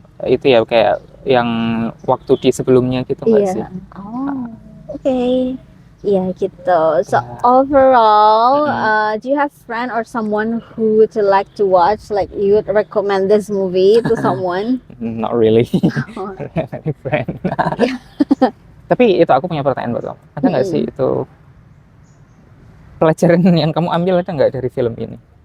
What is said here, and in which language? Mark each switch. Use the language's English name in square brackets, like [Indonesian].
[Indonesian] Itu ya kayak yang waktu di sebelumnya gitu nggak sih? Oh, okay. Iya gitu. [English] So overall, do you have friend or someone who would you like to watch? Like you would recommend this movie to someone? Not really. Any friend. [Indonesian] Tapi itu aku punya pertanyaan buat kamu. Ada nggak sih itu pelajaran yang kamu ambil ada nggak dari film ini?